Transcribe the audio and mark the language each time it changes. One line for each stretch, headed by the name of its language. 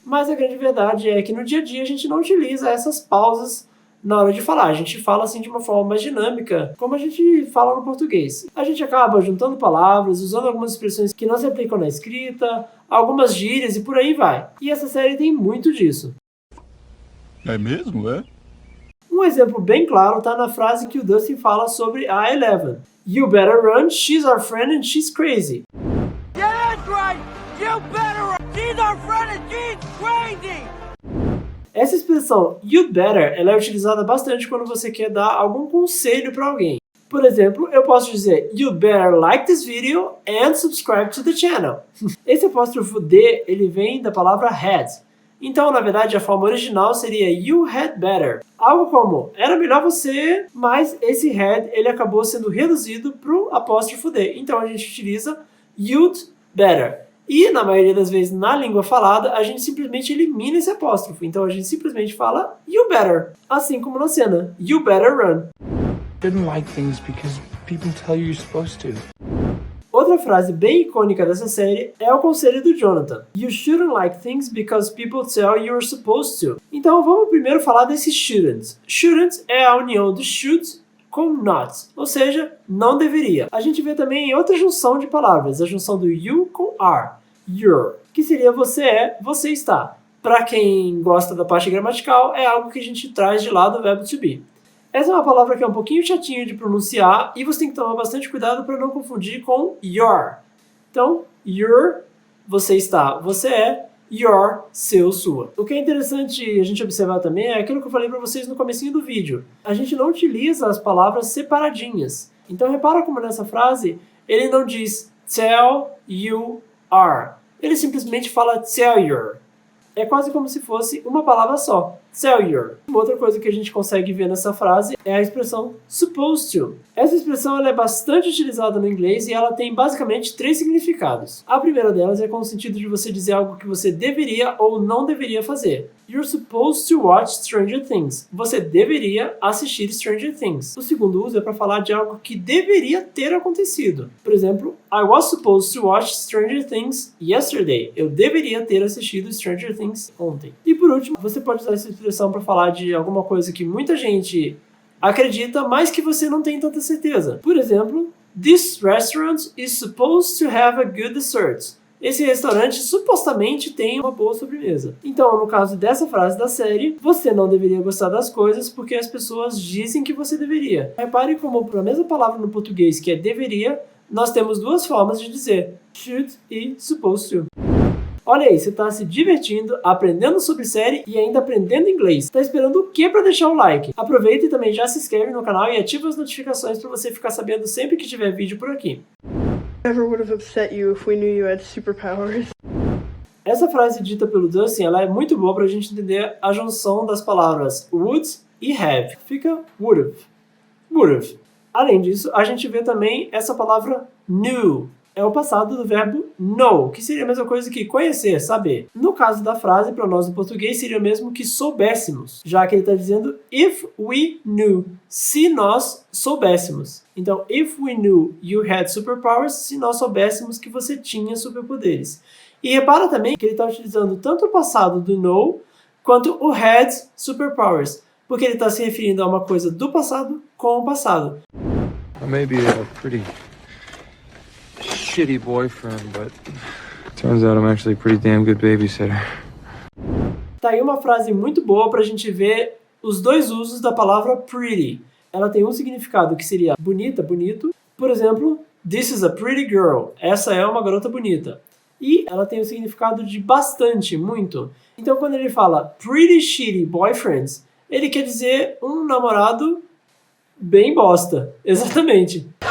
Portuguese: Mas a grande verdade é que no dia a dia a gente não utiliza essas pausas na hora de falar. A gente fala assim de uma forma mais dinâmica, como a gente fala no português. A gente acaba juntando palavras, usando algumas expressões que não se aplicam na escrita, algumas gírias e por aí vai. E essa série tem muito disso. É mesmo, é? Um exemplo bem claro está na frase que o Dustin fala sobre a Eleven.
English: You better run, she's our friend and she's crazy. Yeah, that's right! You better run! She's our friend and she's crazy!
Portuguese: Essa expressão
English: you better
Portuguese: ela é utilizada bastante quando você quer dar algum conselho para alguém. Por exemplo, eu posso dizer
English: you better like this video and subscribe to the channel.
Portuguese: Esse apóstrofo D ele vem da palavra had. Então, na verdade, a forma original seria
English: you had better.
Portuguese: Algo como era melhor você, mas esse had ele acabou sendo reduzido para o apóstrofo D. Então a gente utiliza
English: you'd better.
Portuguese: E, na maioria das vezes, na língua falada, a gente simplesmente elimina esse apóstrofo. Então, a gente simplesmente fala
English: you better.
Portuguese: Assim como na cena,
English: you better run. Shouldn't like things because people tell you you're supposed to.
Portuguese: Outra frase bem icônica dessa série é o conselho do Jonathan.
English: You shouldn't like things because people tell you're supposed to.
Portuguese: Então, vamos primeiro falar desse shouldn't. Shouldn't é a união do should com not, ou seja, não deveria. A gente vê também em outra junção de palavras, a junção do you com are, your, que seria você é, você está. Para quem gosta da parte gramatical, é algo que a gente traz de lá do verbo to be. Essa é uma palavra que é um pouquinho chatinha de pronunciar e você tem que tomar bastante cuidado para não confundir com your. Então, your, você está, você é, your, seu, sua. O que é interessante a gente observar também é aquilo que eu falei para vocês no comecinho do vídeo. A gente não utiliza as palavras separadinhas. Então repara como nessa frase ele não diz
English: tell you are.
Portuguese: Ele simplesmente fala
English: tell your.
Portuguese: É quase como se fosse uma palavra só. Tell your. Uma outra coisa que a gente consegue ver nessa frase é a expressão supposed to. Essa expressão ela é bastante utilizada no inglês e ela tem basicamente 3 significados. A primeira delas é com o sentido de você dizer algo que você deveria ou não deveria fazer.
English: You're supposed to watch Stranger Things.
Portuguese: Você deveria assistir Stranger Things. O segundo uso é para falar de algo que deveria ter acontecido.
English: Por exemplo, I was supposed to watch Stranger Things yesterday.
Portuguese: Eu deveria ter assistido Stranger Things ontem. E por último, você pode usar essa expressão para falar de alguma coisa que muita gente acredita, mas que você não tem tanta certeza.
English: Por exemplo, this restaurant is supposed to have a good dessert.
Portuguese: Esse restaurante supostamente tem uma boa sobremesa. Então, no caso dessa frase da série, você não deveria gostar das coisas porque as pessoas dizem que você deveria. Repare como para a mesma palavra no português que é deveria, nós temos duas formas de dizer should e supposed to. Olha aí, você está se divertindo, aprendendo sobre série e ainda aprendendo inglês. Está esperando o que para deixar o like? Aproveita e também já se inscreve no canal e ativa as notificações para você ficar sabendo sempre que tiver vídeo por aqui.
English: Never would have upset you if we knew you had superpowers.
Portuguese: Essa frase dita pelo Dustin, ela é muito boa para a gente entender a junção das palavras would e have. Fica would have. Would have. Além disso, a gente vê também essa palavra knew. É o passado do verbo know, que seria a mesma coisa que conhecer, saber. No caso da frase, para nós no português, seria o mesmo que soubéssemos, já que ele está dizendo
English: if we knew,
Portuguese: se nós soubéssemos. Então,
English: if we knew you had superpowers,
Portuguese: se nós soubéssemos que você tinha superpoderes. E repara também que ele está utilizando tanto o passado do know, quanto o had superpowers, porque ele está se referindo a uma coisa do passado com o passado.
English: Maybe a pretty shitty boyfriend, but turns out I'm actually a pretty damn good babysitter.
Portuguese: Tá aí uma frase muito boa pra gente ver os dois usos da palavra pretty. Ela tem um significado que seria bonita, bonito. Por exemplo,
English: This is a pretty girl.
Portuguese: Essa é uma garota bonita. E ela tem o significado de bastante, muito. Então, quando ele fala
English: pretty shitty boyfriends,
Portuguese: ele quer dizer um namorado bem bosta. Exatamente.